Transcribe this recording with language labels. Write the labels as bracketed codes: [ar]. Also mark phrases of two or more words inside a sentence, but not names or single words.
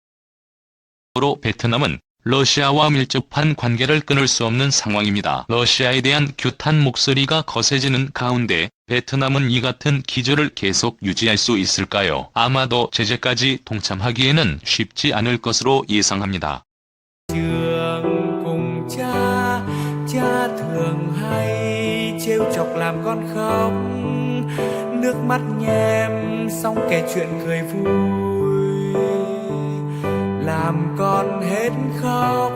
[ko] 로 베트남은 러시아와 밀접한 관계를 끊을 수 없는 상황입니다. 러시아에 대한 규탄 목소리가 거세지는 가운데 베트남은 이 같은 기조를 계속 유지할 수 있을까요? 아마도 제재까지 동참하기에는 쉽지 않을 것으로 예상합니다. [vi] Cha thường hay trêu chọc làm con khóc, nước mắt nhem xong kể chuyện cười vui, làm con hết khóc.